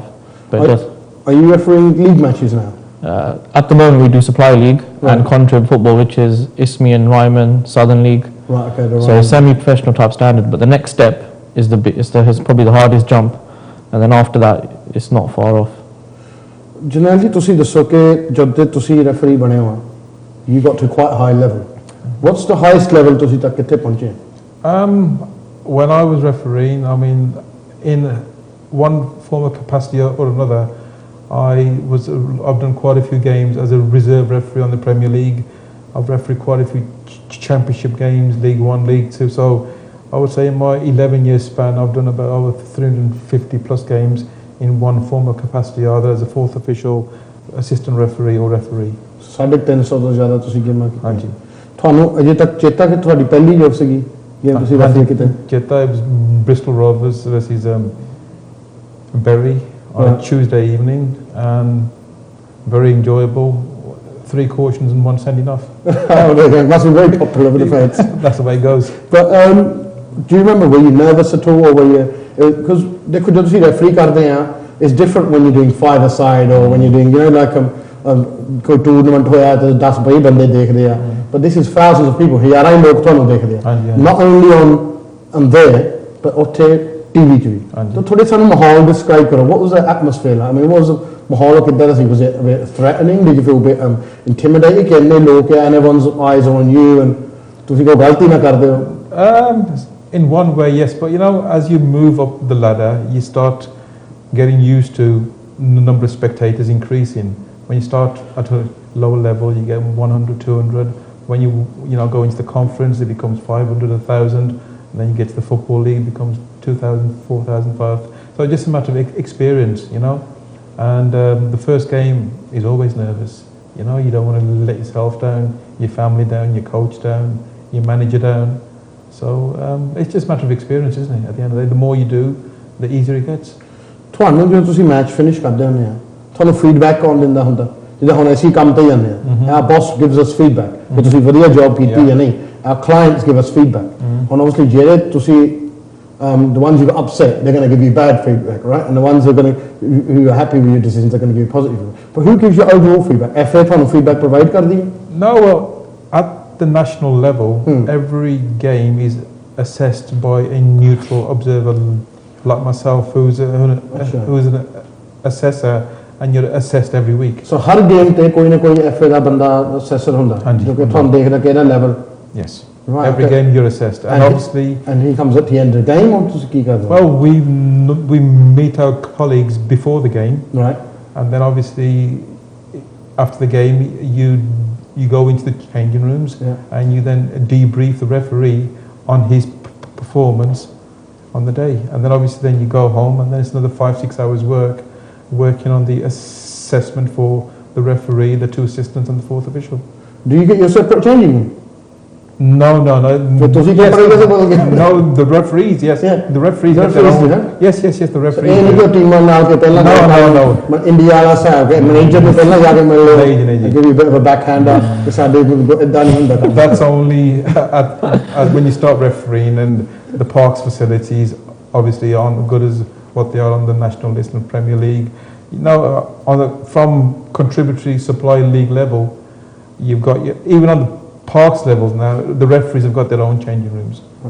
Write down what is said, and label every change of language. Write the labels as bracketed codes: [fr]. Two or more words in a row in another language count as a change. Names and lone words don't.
[en] But it does. Are you refereeing league matches now? At the moment we do Supply League and Contrib football, which is Isthmian, Ryman, Southern League. Right, okay. So semi-professional type standard, but the next step is probably the hardest jump, and then after that it's not far off. [pa] Jarnail ji, ਤੁਸੀਂ ਦੱਸੋ ਕਿ ਜਦ ਤੁਸੀਂ ਰੈਫਰੀ ਬਣੇ ਹੋ, [en] you got to quite a high level. What's the highest level [pa] ਤੁਸੀਂ ਤੱਕ ਕਿੱਥੇ ਪਹੁੰਚੇ? [en] When I was refereeing, I mean, in one form of capacity or another, I've done quite a few games as a reserve referee on the Premier League. I've refereed quite a few championship games, League 1, League 2. So I would say in my 11-year span, I've done about over 350 plus games in one form or capacity or other as a fourth official, assistant referee or referee. [pa] 350 ਤੋਂ ਜ਼ਿਆਦਾ ਤੁਸੀਂ ਗੇਮਾਂ ਕੀਤੀਆਂ ਹਾਂਜੀ ਤੁਹਾਨੂੰ ਅਜੇ ਤੱਕ ਚੇਤਾ ਕਿ ਤੁਹਾਡੀ ਪਹਿਲੀ ਜੋਬ ਸੀਗੀ ਗੇਮ ਤੁਸੀਂ ਰੈਫਰੀ ਕੀਤੇ Cheta, [en] it was Bristol Rovers versus Bury on a Tuesday evening, and very enjoyable. 3 cautions and 1 sending off. It must be very popular with the fans. That's the way it goes. But do you remember, were you nervous at all, or were you, because [pa] ਦੇਖੋ ਜਦੋਂ ਤੁਸੀਂ ਰੈਫਰੀ ਕਰਦੇ ਆ [en] it's different when you're doing 5-a-side or when you're doing, you know, like [pa] ਕੋਈ ਟੂਰਨਾਮੈਂਟ ਹੋਇਆ ਤੇ 10 20 ਬੰਦੇ ਦੇਖਦੇ ਆ [en] but this is thousands of people, [pa] ਹਜ਼ਾਰਾਂ ਹੀ ਲੋਕ ਤੁਹਾਨੂੰ ਦੇਖਦੇ ਆ [en] not only on there but [pa] ਉੱਥੇ ਟੀਵੀ 'ਚ ਵੀ ਤਾਂ ਥੋੜੇ ਸਾਨੂੰ ਮਾਹੌਲ ਡਿਸਕ੍ਰਾਈਬ ਕਰੋ [en] what was the atmosphere like? I mean, what was the [pa] ਮਾਹੌਲ ਕਿੱਦਾਂ ਦਾ ਸੀ? [en] Was it a bit threatening? Did you feel a bit intimidated [pa] ਕਿ ਇੰਨੇ ਲੋਕ ਆ [en] and everyone's eyes are on you and [pa] ਤੁਸੀਂ ਕੋਈ ਗਲਤੀ ਨਾ ਕਰਦੇ ਹੋ? [en] In one way, yes, but you know, as you move up the ladder, you start getting used to the number of spectators increasing. When you start at a lower level, you get 100, 200. When you go into the conference, it becomes 500, 1,000. And then you get to the football league, it becomes 2,000, 4,000, 5,000. So it's just a matter of experience, you know. And the first game is always nervous. You know, you don't want to let yourself down, your family down, your coach down, your manager down. So it's just a matter of experience, isn't it? At the end of the day, the more you do, the easier it gets. [pa] ਤੁਹਾਨੂੰ ਜਦੋਂ ਤੁਸੀਂ ਮੈਚ ਫਿਨਿਸ਼ ਕਰਦੇ ਹੁੰਦੇ ਆ ਤੁਹਾਨੂੰ ਫੀਡਬੈਕ ਕੌਣ ਦਿੰਦਾ ਹੁੰਦਾ ਜਿੱਦਾਂ ਹੁਣ ਅਸੀਂ ਕੰਮ ਤੇ ਜਾਂਦੇ ਆ [en] our boss gives us feedback [pa] ਕਿ ਤੁਸੀਂ ਵਧੀਆ ਜੌਬ ਕੀਤੀ ਜਾਂ ਨਹੀਂ [en] our clients give us feedback [pa] ਹੁਣ obviously ਜਿਹੜੇ ਤੁਸੀਂ [en] the ones who got upset they're going to give you bad feedback, right? And the ones who are happy with your decisions are going to give you positive feedback. But who gives you overall feedback? [pa] FA ਤੁਹਾਨੂੰ [en] feedback provide [pa] ਕਰਦੀ ਹੈ? [en] No, well, at the national level, every game is assessed by a neutral observer like myself, who's an assessor, and you're assessed every week. [pa] So ਹਰ ਗੇਮ ਤੇ ਕੋਈ ਨਾ ਕੋਈ FA ਦਾ ਬੰਦਾ ਅਸੈਸਰ ਹੁੰਦਾ ਜੋ ਕਿ ਤੁਹਾਨੂੰ ਦੇਖਦਾ ਕਿਹੜਾ ਲੈਵਲ [en] Yes. Right, every game you're assessed, and obviously. And he comes at the end of the game, or [pa] ਤੁਸੀਂ ਕੀ ਕਰਦੇ? [en] Well, we meet our colleagues before the game, right? And then obviously after the game you go into the changing rooms, and you then debrief the referee on his performance on the day, and then obviously then you go home, and then it's another 5-6 hours working on the assessment for the referee, the 2 assistants, and the 4th official. Do you get your separate changing room? No. No, the referees, yes. Yeah. The referees get their own. Yes, the referees. [pa] ਇਹ ਨਹੀਂ ਕਿ ਟੀਮਾਂ ਨਾਲ ਕੇ ਪਹਿਲਾਂ [en] No. [pa] ਇੰਡੀਆ ਵਾਲਾ ਸਾਹਿਬ ਕਿ ਮੈਨੇਜਰ ਨੂੰ ਪਹਿਲਾਂ ਜਾ ਕੇ ਮਿਲ ਲਓ [en] give you a bit of a backhand [pa] ਕਿ ਸਾਡੇ ਇਦਾਂ ਨਹੀਂ ਹੁੰਦਾ [en] That's only at when you start refereeing, and the parks facilities obviously aren't good as what they are on the national list and Premier League. You know, from contributory supply league level, you've got even on the parks levels now, the referees have got their own changing rooms.